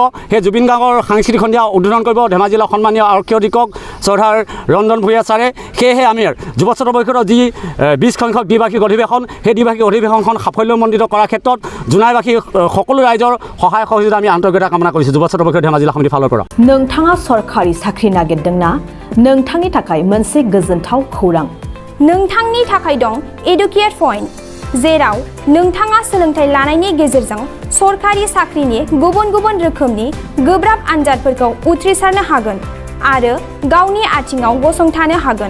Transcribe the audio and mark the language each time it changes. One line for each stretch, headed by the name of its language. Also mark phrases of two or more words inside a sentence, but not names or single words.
Assamese: সেই জুবিন গাৰ্গৰ সাংস্কৃতিক সন্ধিয়া উদ্বোধন কৰিব ধেমাজি জিলাৰ সন্মানীয় আৰক্ষী অধীক্ষক চৌধাৰ ৰঞ্জন ভূঞা ছাৰে। সেয়েহে আমি যুৱ ছাত্ৰ পৰিষদৰ যি 20 সংখ্যক দ্বিবাৰ্ষিক অধিৱেশন সেই দ্বিবাৰ্ষিক অধিৱেশনখন সাফল্যমণ্ডিত কৰাৰ ক্ষেত্ৰত জোনাইবাসী সকলো ৰাইজৰ সহায় সহযোগিতা আমি আন্তৰিকতা কামনা কৰিছোঁ যুৱ ছাত্ৰ পৰিষদ ধেমাজি জিলা সমিতিৰ ফালৰ পৰা।
Bodo: नोंथाङा सरकारि साख्रि नागिरदोंना? नोंथांनि थाखाय मोनसे गोजोनथाव खौरां। नोंथांनि थाखाय दं एडुकेट पइन्ट, जेराव नोंथाङा सोलोंथाइ लानायनि गेजेरजों सरकारि साख्रिनि गुबुन रोखोमनि गोब्राब आनजादफोरखौ उथ्रिसारनो हागोन आरो गावनि आथिङाव गसंथानो हागोन।